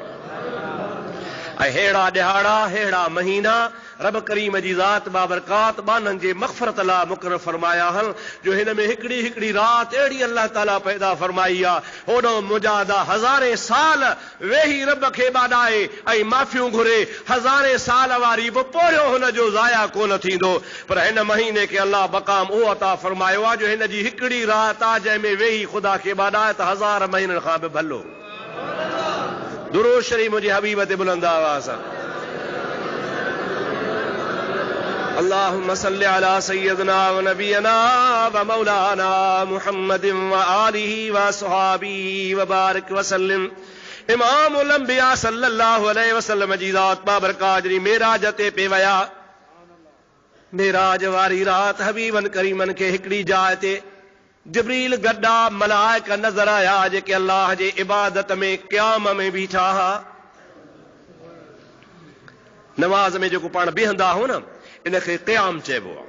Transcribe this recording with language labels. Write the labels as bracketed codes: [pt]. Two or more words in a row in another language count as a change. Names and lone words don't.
[sd] ऐं हेड़ा ॾिहाड़ा, हेड़ा महीना रब करीम जी ज़ात बाबरकात बाननि जे मग़फ़रत लाइ मुक़ररु फरमाया आहिनि, जो हिन में हिकिड़ी हिकिड़ी राति अहिड़ी अल्लाह ताला पैदा फरमाई आहे, होॾो मुजादा हज़ारे साल वेही रब खे ॿाॾाए ऐं माफ़ियूं घुरे, हज़ारे साल वारी बि पोरियो हुन जो ज़ाया कोन थींदो। पर हिन महीने खे अल्लाह मक़ाम उहो अता फरमायो आहे जो हिन जी हिकिड़ी राति आहे जंहिंमें वेही ख़ुदा खे ॿाॾाए त हज़ार महीननि खां बि भलो। दुरूद शरीफ़ मुंहिंजे हबीब ते बुलंद आवाज़ सां, [ar] اللهم صل على سيدنا و نبينا و مولانا محمد و آله و أصحابه و بارك و سلم. [sd] इमामुल अंबिया [ar] صلى الله عليه وسلم [sd] जी ज़ात बाबरकात जी मेराज ते पे वया। मेराज वारी रात हबीबन करीमन खे हिकिड़ी जाइ ते जिब्रील गड्डा मलाइका नज़र आया जेके अल्लाह जे इबादत में क़याम में बीठा हा। नमाज में जेको पाण बीहंदा हो न, इनखे क़याम चइबो आहे।